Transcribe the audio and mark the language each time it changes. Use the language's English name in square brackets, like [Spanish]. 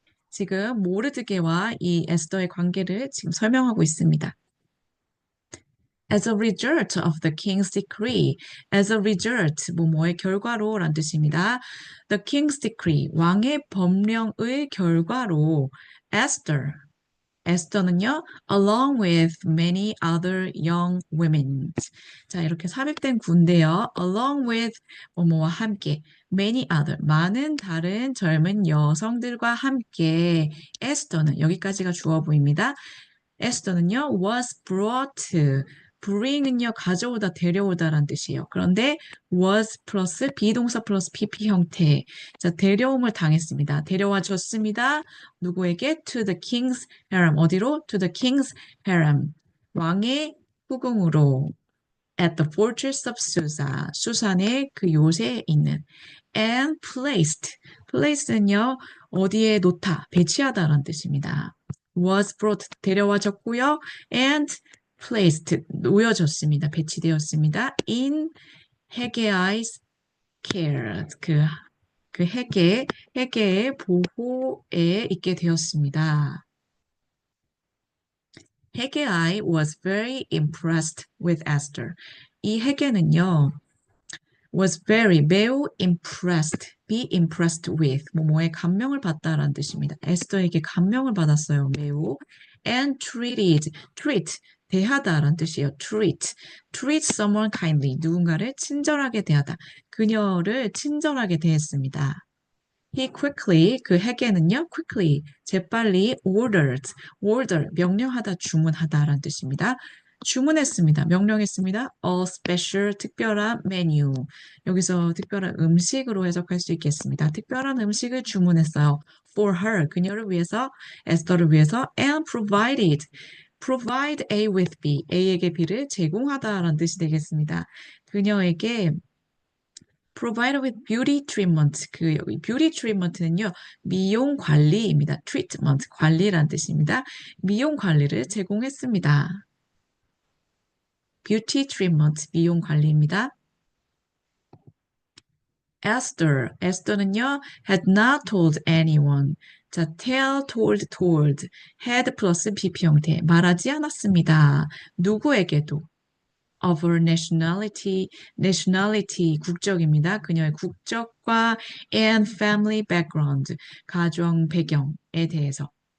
[Korean] 지금 모르드게와 이 에스더의 관계를 지금 설명하고 있습니다. [English] As a result of the king's decree, as a result, [Korean] 뭐뭐의 결과로라는 뜻입니다. [English] The king's decree, [Korean] 왕의 법령의 결과로 에스더는요, [English] along with many other young women. [Korean] 자, 이렇게 삽입된 구인데요. [English] along with [Korean] 뭐뭐와 함께 [English] many other, [Korean] 많은 다른 젊은 여성들과 함께 에스더는 여기까지가 주어 보입니다. 에스더는요, [English] was brought, [Korean] bring은요, 가져오다, 데려오다라는 뜻이에요. 그런데 was 플러스 비동사 플러스 PP 형태. 자, 데려옴을 당했습니다. 데려와 줬습니다. 누구에게? [English] To the king's harem. [Korean] 어디로? [English] To the king's harem. [Korean] 왕의 후궁으로. [English] At the fortress of Susa. [Korean] 수산의 그 요새에 있는. And place는요, 어디에 놓다, 배치하다라는 뜻입니다. [English] was brought, [Korean] 데려와졌고요. [English] and placed, [Korean] 놓여졌습니다. 배치되었습니다. [English] in [Korean] 헤게아의 care, 그 헤게의 보호에 있게 되었습니다. [English] 헤게아이 was very impressed with Esther. [Korean] 이 헤게는요, was 매우 [English] be impressed with, [Korean] 뭐뭐에 감명을 받다라는 뜻입니다. 에스더에게 감명을 받았어요, 매우. [English] and treat, [Korean] 대하다라는 뜻이에요. [English] treat someone kindly, [Korean] 누군가를 친절하게 대하다. 그녀를 친절하게 대했습니다. [English] He quickly, [Korean] 그 헤게는요, quickly, 재빨리 order, 명령하다, 주문하다라는 뜻입니다. 주문했습니다. 명령했습니다. A special, 특별한 메뉴. 여기서 특별한 음식으로 해석할 수 있겠습니다. 특별한 음식을 주문했어요. [English] For her, [Korean] 그녀를 위해서, 에스더를 위해서, [English] and provide A with B, [Korean] A에게 B를 제공하다라는 뜻이 되겠습니다. 그녀에게 [English] provide with beauty treatment. [Korean] 그 여기 beauty treatment는요, 미용 관리입니다. treatment, 관리란 뜻입니다. 미용 관리를 제공했습니다. beauty treatment, 미용 관리입니다. [English] Esther는요, had not told anyone. [Korean] 자, told, had 플러스 BP 형태, 말하지 않았습니다. 누구에게도. [English] of her nationality, [Korean] 국적입니다. 그녀의 국적과 and family background, 가정 배경에 대해서.